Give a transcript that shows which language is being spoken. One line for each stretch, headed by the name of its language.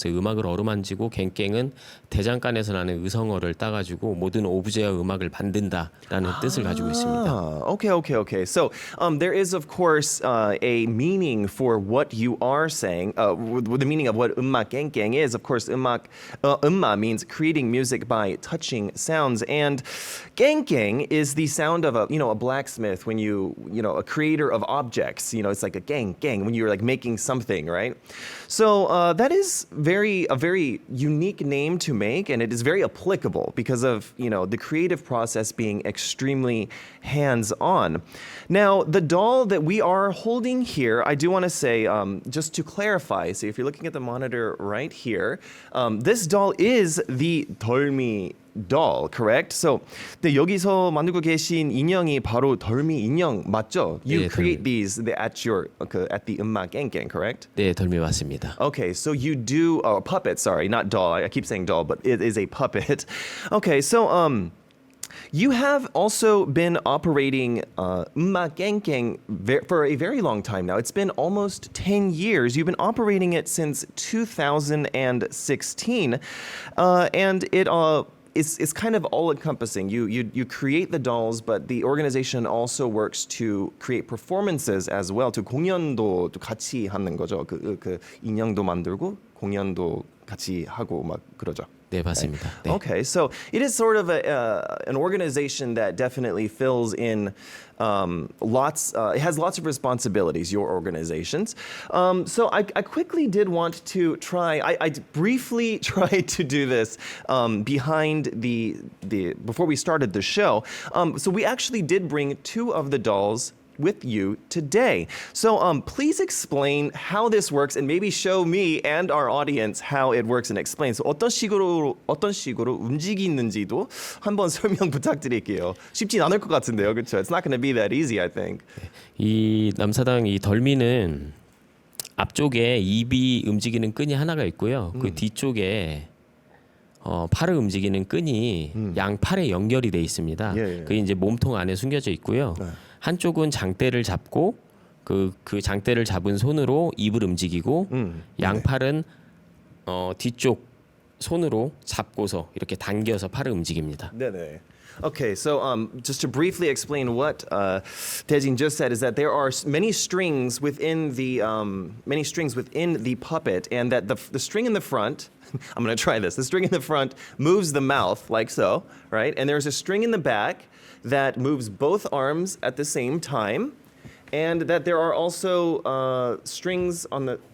Korean: 그래서 음악을 어루만지고 갱깽은 대장간에서 나는 의성어를 따가지고 모든 오브제와 음악을 만든다라는 뜻을 가지고 있습니다.
English: Okay. So there is of course a meaning for what you are saying. The meaning of what 음악 깽깽 is, of course, 음마 means creating music by touching sounds, and 깽깽 is the sound of a blacksmith when a creator of objects. It's like a 갱 when you're like making something, right? So that is a very unique name to make, and it is very applicable because of the creative process being extremely hands-on. Now, the doll that we are holding here, I do want to say, just to clarify, so if you're looking at the monitor right here, this doll is the 덜미 doll, correct?
Korean: So, 네, 여기서 만들고 계신 인형이 바로 덜미 인형 맞죠?
English: You create these at the 음악 깽깽, correct?
Korean: 네, 덜미 맞습니다.
English: Okay, so you do puppet, sorry, not doll. I keep saying doll, but it is a puppet. Okay, so you have also been operating 음악 깽깽 for a very long time now. It's been almost 10 years. You've been operating it since 2016. And is kind of all encompassing. You create the dolls, but the organization also works to create performances as well.
Korean: 또 공연도 또 같이 하는 거죠. 그 인형도 만들고 공연도 같이 하고 막 그러죠. 네, 맞습니다. 네.
English: Okay, so it is sort of an organization that definitely fills in it has lots of responsibilities, your organizations. So I quickly did want to try, I briefly tried to do this behind before we started the show. So we actually did bring two of the dolls with you today. So please explain how this works and maybe show me and our audience how it works and explain.
Korean: So 어떤 식으로 움직이는지도 한번 설명 부탁드릴게요. 쉽진 않을 것 같은데요. 그렇죠?
English: It's not going to be that easy, I think.
Korean: 이 남사당 이 덜미는 앞쪽에 입이 움직이는 끈이 하나가 있고요. 그 뒤쪽에 팔을 움직이는 끈이 양 팔에 연결이 돼 있습니다. 예. 그게 이제 몸통 안에 숨겨져 있고요. 네. 한쪽은 장대를 잡고 그 장대를 잡은 손으로 입을 움직이고 양 팔은 뒤쪽 손으로 잡고서 이렇게 당겨서 팔을 움직입니다. 네네.
English: Okay, so just to briefly explain what Dae-jin just said is that there are many strings within the puppet, and that the string in the front. I'm going to try this. The string in the front moves the mouth like so, right? And there's a string in the back that moves both arms at the same time, and that there are also strings on the.